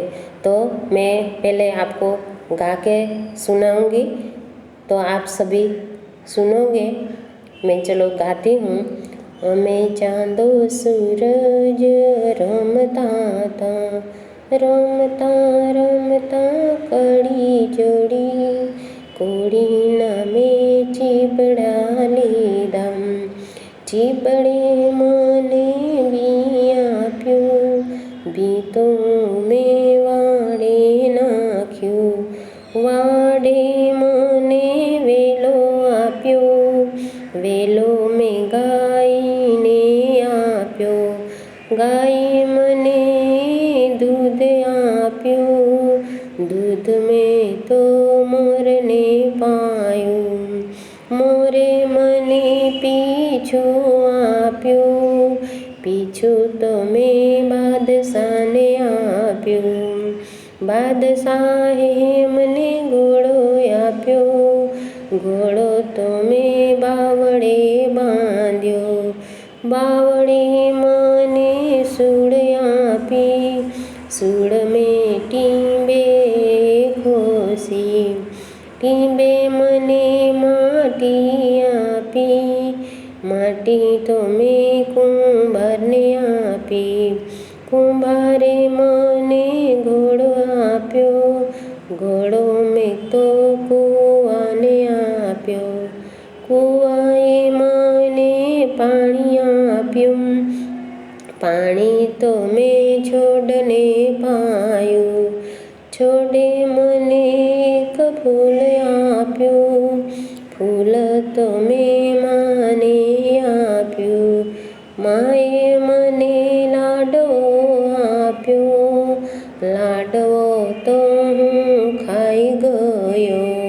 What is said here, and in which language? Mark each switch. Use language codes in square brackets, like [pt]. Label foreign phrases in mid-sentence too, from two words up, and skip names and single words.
[hi] तो मैं पहले आपको गा के सुनाऊंगी, तो आप सभी सुनोगे। मैं चलो गाती हूँ। [gu] મૈં ચાંદો સૂરજ રમતા થા, રમતા રમતા કડી જોડી, કોડી નામે ચિબડા લીધા, ચિબડે મને બિયા પ્યો, બીતો મેં વાડે નાખ્યો, વાડે મને વેલો આપ્યો, વેલો મેં ગાયને આપ્યો, ગાય મને દૂધ આપ્યો, દૂધ મેં તો મોરને પાયો, મોરે મને પીછો આપ્યો, પીછો તો મૈં બાદશાહને આપ્યો, બાદશાહે મને ઘોડો આપ્યો, ઘોડો તો મૈં બાવડે બાંધ્યો, બાવડે મને સૂડ આપી, સૂડ મેં ટીંબે ખોસી, ટીંબે મને માટી આપી, માટી તો મૈં કુંભારને આપી, કુંભારે મને ઘોડો આપ્યો, ઘોડો મેં તો કુઆને આપ્યો, કુઆએ મને પાની આપ્યો, પાની તો મૈં છોડને પાયો, છોડે મને એક ફૂલ આપ્યો, ફૂલ તો મૈં માને આપ્યો, માએ મને લાડો આપ્યો, લાડો તો હૂં ખાઈ ગયો।